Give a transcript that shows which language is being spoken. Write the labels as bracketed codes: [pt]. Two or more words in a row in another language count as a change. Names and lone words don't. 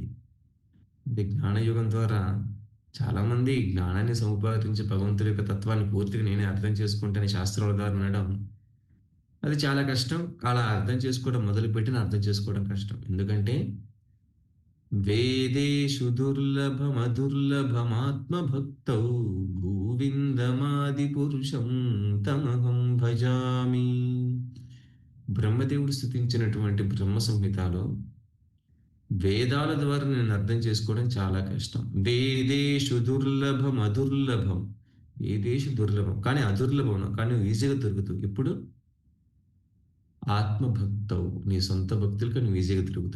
[te] అంటే జ్ఞానయుగం ద్వారా చాలామంది జ్ఞానాన్ని సముపార్జించి భగవంతుడి యొక్క తత్వాన్ని పూర్తిగా నేనే అర్థం చేసుకుంటానని శాస్త్రాల ద్వారా వినడం అది చాలా కష్టం. అలా అర్థం చేసుకోవడం మొదలుపెట్టిన అర్థం చేసుకోవడం కష్టం. [sa] ఎందుకంటే వేదేషు దుర్లభమదుర్లభమాత్మభక్తౌ గోవిందమాది పురుషం తమహం భజామి. [te] బ్రహ్మదేవుడు స్థుతించినటువంటి బ్రహ్మ సంహితలో వేదాల ద్వారా నేను అర్థం చేసుకోవడం చాలా కష్టం. [sa] వేదేషు దుర్లభం అదుర్లభం. వేదేషు దుర్లభం [te] కానీ అదుర్లభం కానీ ఈజీగా దొరుకుతావు. ఇప్పుడు ఆత్మభక్తవు నీ సొంత భక్తులకు నువ్వు ఈజీగా దొరుకుతావు.